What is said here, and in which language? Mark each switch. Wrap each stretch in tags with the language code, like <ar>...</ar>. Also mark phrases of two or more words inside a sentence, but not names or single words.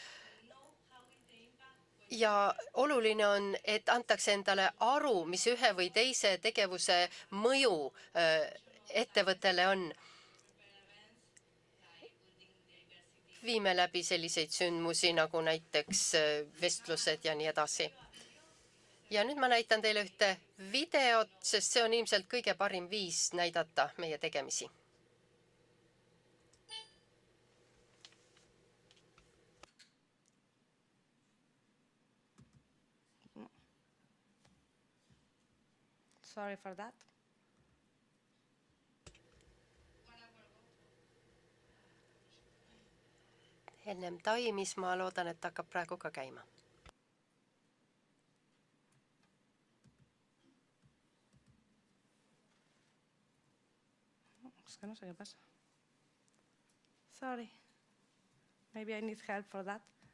<et>Ja oluline on, et antakse endale aru, mis ühe või teise tegevuse mõju ettevõttele on. Viime läbi selliseid sündmusi nagu näiteks vestlused ja nii edasi. Ja nüüd ma näitan teile ühte videot, sest see on ilmselt kõige parim viis näidata meie tegemisi.</et> <en>Sorry for that.</en> <et>Ennem taimis, ma loodan, et hakkab praegu ka käima.</et> <es>Es que no sé qué pasa.</es> <en>Sorry. Maybe I need help for that.</en>